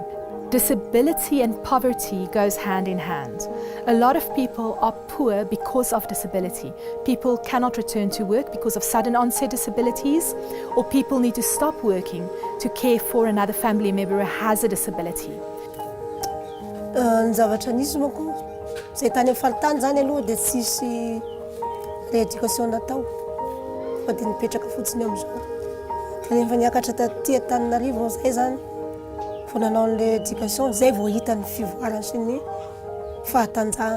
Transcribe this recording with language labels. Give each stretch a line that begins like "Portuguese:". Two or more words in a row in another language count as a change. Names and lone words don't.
English: Disability and poverty goes hand in hand. A lot of people are poor because of disability. People cannot return to work because of sudden onset disabilities, or people need to stop working to care for another family member who has a disability.
Malagasy: Ny zavatra nisy manko zay tany amin'ny faritany zany aloha dia tsisy rééducation natao fa dia nipetraka fotsiny amin'izao. Rehefa niakatra taty Antananarivo zay zany vao nanao an'ilay éducation zay vao hita ny fivoarany sy ny fahatanjahana.